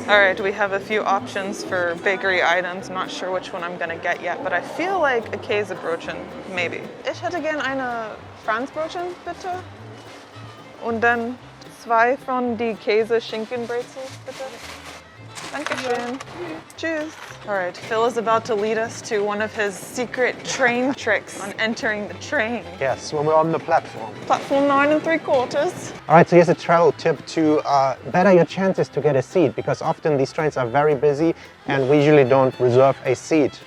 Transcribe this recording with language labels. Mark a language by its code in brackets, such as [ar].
[en] All right, we have a few options for bakery items. I'm not sure which one I'm gonna get yet, but I feel like a Käsebrötchen, maybe. [de] Ich hätte gern eine Franzbrötchen, bitte. Und dann 2 von die Käse-Schinkenbrezel, bitte. Dankeschön. Tschüss. [en] All right, Phil is about to lead us to one of his secret train tricks on entering the train. Yes, when we're on the platform. Platform 9 3/4. All right, so here's a travel tip to better your chances to get a seat, because often these trains are very busy and we usually don't reserve a seat.